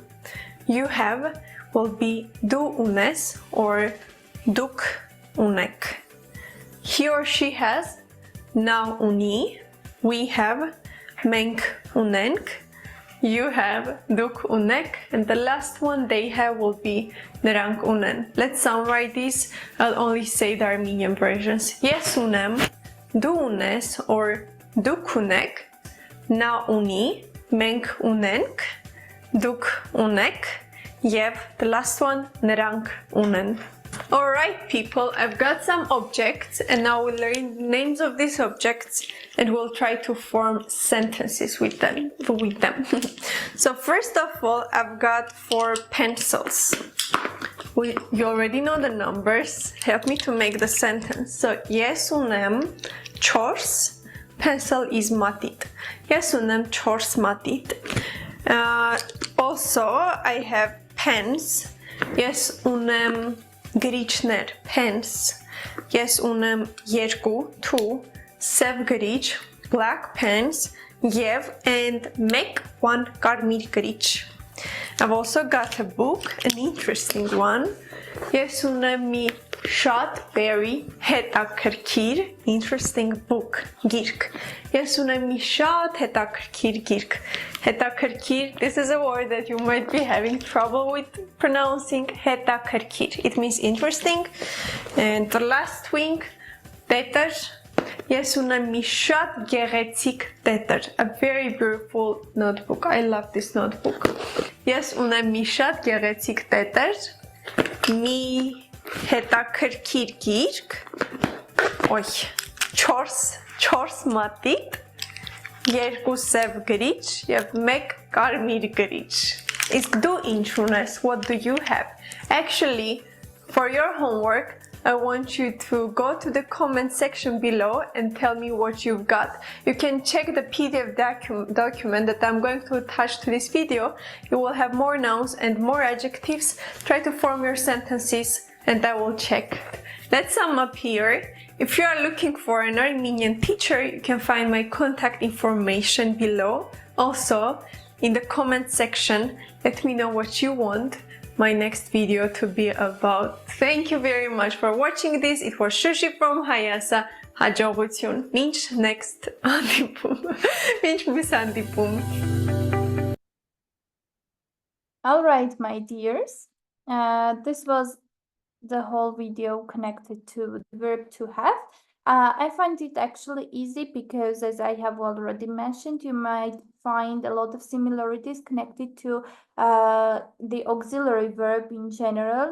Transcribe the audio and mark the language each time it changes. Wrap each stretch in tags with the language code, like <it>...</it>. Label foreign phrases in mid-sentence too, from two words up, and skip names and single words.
<en>You have will be</en> <hy>դու ունես</hy> <en>or</en> <hy>դուք ունեք.</hy> <en>He or she has</en> <hy>նա ունի.</hy> <en>We have</en> <hy>մենք ունենք.</hy> <en>You have</en> <hy>դուք ունեք,</hy> <en>and the last one they have will be</en> <hy>նրանք ունեն.</hy> <en>Let's summarize this. I'll only say the Armenian versions.</en> <hy>Ես ունեմ, դու ունես or դուք ունեք, նա ունի, մենք ունենք, դուք ունեք, եւ</hy> <en>the last one</en> <hy>նրանք ունեն.</hy> <en>Alright people, I've got some objects and now we'll learn the names of these objects and we'll try to form sentences with them. So first of all, I've got 4 pencils. You already know the numbers. Help me to make the sentence. So,</en> <hy>ես ունեմ չորս,</hy> <en>pencil is matit.</en> <hy>Ես ունեմ չորս մատիտ.</hy> <en>Also, I have pens.</en> <hy>Ես ունեմ գրիչներ, pens. Ես ունեմ 2, 2, սև գրիչ,</hy> <en>black pens, and make 1</en> <hy>կարմիր գրիչ.</hy> <en>I've also got a book, an interesting one.</en> <hy>Ես ունեմ մի շատ very հետաքրքիր,</hy> <en>interesting book,</en> <hy>գիրք. Ես ունեմ մի շատ հետաքրքիր գիրք. Հետաքրքիր,</hy> <en>this is a word that you might be having trouble with pronouncing. հետաքրքիր. It means interesting. And the last wing,</en> <hy>տետր. Ես ունեմ մի շատ գեղեցիկ տետր.</hy> <en>A very beautiful notebook. I love this notebook.</en> <hy>Ես ունեմ մի շատ գեղեցիկ տետր. Մի հետաքրքիր գիրք, 4 մատիտ, 2 սև գրիչ և 1 կարմիր գրիչ. Իսկ դու ինչ ունես?</hy> <en>What do you have? Actually, for your homework, I want you to go to the comment section below and tell me what you've got. You can check the PDF document that I'm going to attach to this video. You will have more nouns and more adjectives. Try to form your sentences and I will check. Let's sum up here. If you are looking for an Armenian teacher, you can find my contact information below. Also, in the comment section, let me know what you want my next video to be about. Thank you very much for watching this. It was Shushi from Hayasa.</en> <hy>Հաջողություն. Մինչ next հանդիպում. Մինչ մյուս հանդիպում.</hy> <en>All right, my dears. This was the whole video connected to the verb to have. I find it actually easy because, as I have already mentioned, you might find a lot of similarities connected to the auxiliary verb in general.</en>